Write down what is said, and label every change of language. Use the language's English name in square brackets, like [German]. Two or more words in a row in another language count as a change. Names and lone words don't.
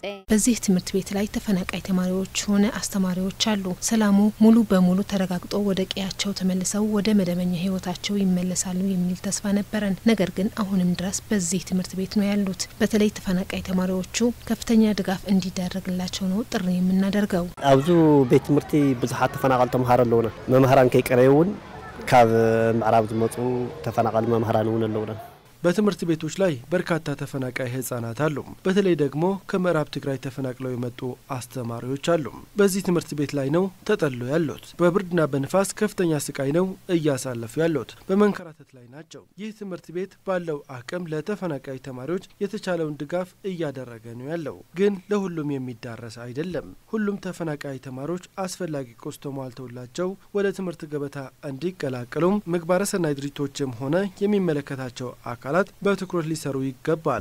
[Amharic] በዚህ ትምህርት ቤት ላይ ተፈናቃይ ተማሪዎች ሆነ አስተማሪዎች አሉ። ሰላሙ ሙሉ በሙሉ ተረጋግጦ ወደ ቀያቸው ተመልሰው ወደ መደበኛ ህይወታቸው ይመለሳሉ የሚል ተስፋ ነበረን። ነገር ግን አሁንም ድረስ በዚህ ትምህርት ቤት ነው ያሉት። በተለይ ተፈናቃይ ተማሪዎቹ ከፍተኛ ድጋፍ እንዲደረግላቸው ነው ጥሪ የምናደርገው። [Tigrinya] አብዙ ቤት ትምህርቲ ብዙሓት ተፈናቃል ተማሃር ኣለውና መምህራን ከይቀረዩን ካብ ምዕራብ ዝመጹ ተፈናቃል መምህራን ውን ኣለውና። [Amharic] በትምህርት ቤቶች ላይ በርካታ ተፈናቃይ ህጻናት አሉ። በተለይ ደግሞ ከምዕራብ ትግራይ ተፈናቅለው የመጡ አስተማሪዎች አሉ። በዚህ ትምህርት ቤት ላይ ነው ተጠልለው ያሉት። በብርድና በንፋስ ከፍተኛ ስቃይ ነው እያሳለፉ ያሉት። በመንከራተት ላይ ናቸው። ይህ ትምህርት ቤት ባለው አቅም ለተፈናቃይ ተማሪዎች የተቻለውን ድጋፍ እያደረገ ነው ያለው። ግን ለሁሉም የሚዳረስ አይደለም። ሁሉም ተፈናቃይ ተማሪዎች አስፈላጊ ቁስ ተሟልተውላቸው ወደ ትምህርት ገበታ እንዲቀላቀሉም ምግባረ ሰናይ ድርጅቶችም ሆነ የሚመለከታቸው አካላት በትኩረት ሊሰሩ ይገባል።